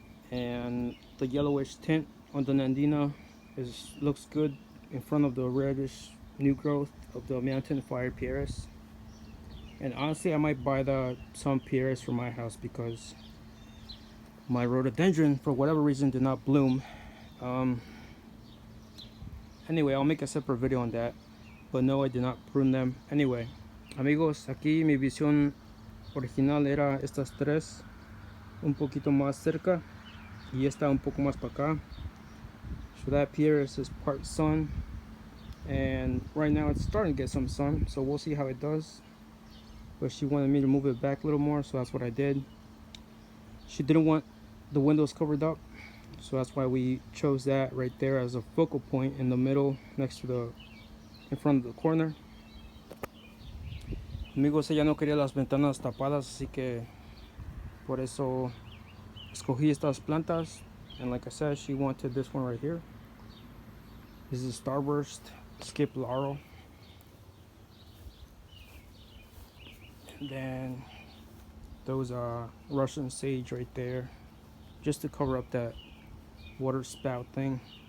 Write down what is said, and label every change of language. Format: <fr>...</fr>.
<en>And the yellowish tint on the Nandina looks good in front of the reddish new growth of the mountain fire Pieris. And honestly, I might buy some Pieris for my house because my rhododendron, for whatever reason, did not bloom. Anyway, I'll make a separate video on that, but no, I did not prune them.</en> <es>Anyway, amigos, aquí mi visión original era estas 3, un poquito más cerca, y esta un poco más para acá.</es> <en>So that Pieris is part sun, and right now it's starting to get some sun, so we'll see how it does. But she wanted me to move it back a little more, so that's what I did. She didn't want the windows covered up, so that's why we chose that right there as a focal point in the middle, in front of the corner.</en> <es>Amigos, ella no quería las ventanas tapadas, así que por eso escogí estas plantas.</es> <en>And like I said, she wanted this one right here. This is Starburst Skip Laurel. And then those are Russian sage right there, just to cover up that water spout thing.</en>